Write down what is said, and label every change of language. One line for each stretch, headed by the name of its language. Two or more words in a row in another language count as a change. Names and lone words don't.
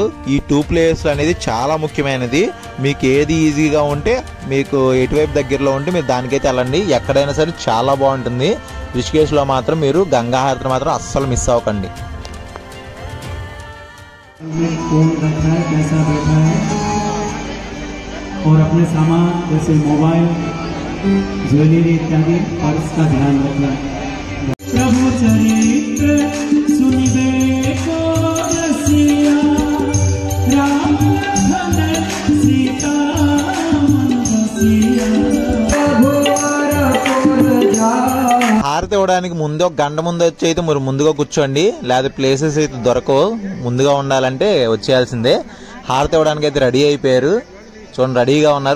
Telugu: ఈ 2 ప్లేసెస్ అనేది చాలా ముఖ్యమైనది. మీకు ఏది ఈజీగా ఉంటే, మీకు ఎటువైపు దగ్గరలో ఉంటే మీరు దానికైతే వెళ్ళండి. ఎక్కడైనా సరే చాలా బాగుంటుంది. రిషికేశ్లో మాత్రం మీరు గంగా హారతిని మాత్రం అస్సలు మిస్ అవ్వకండి.
Hindi: ज्वेलरी इत्यादि पर्स का ध्यान रखना. प्रभु चरित्र सुनिबे को रसिया, राम लखन सीता मन बसिया.
Telugu: హారతి ఇవ్వడానికి ముందు ఒక గంట ముందు వచ్చి అయితే మీరు ముందుగా కూర్చోండి, లేదా ప్లేసెస్ అయితే దొరకవు. ముందుగా ఉండాలంటే వచ్చేయాల్సిందే. హారతి ఇవ్వడానికి అయితే రెడీ అయిపోయారు చూడండి, రెడీగా ఉన్నారు.